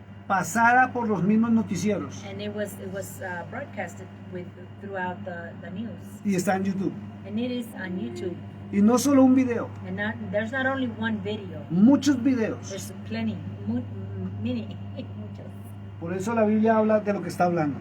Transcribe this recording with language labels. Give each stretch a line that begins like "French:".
Spanish: Pasada por los mismos noticieros.
English: and it was broadcasted throughout the news,
Spanish: Y está en YouTube.
English: and it is on YouTube.
Spanish: Y no solo un video,
English: And there's not only one video,
Spanish: muchos videos.
English: there's plenty, many.
Spanish: Por eso la Biblia habla de lo que está hablando.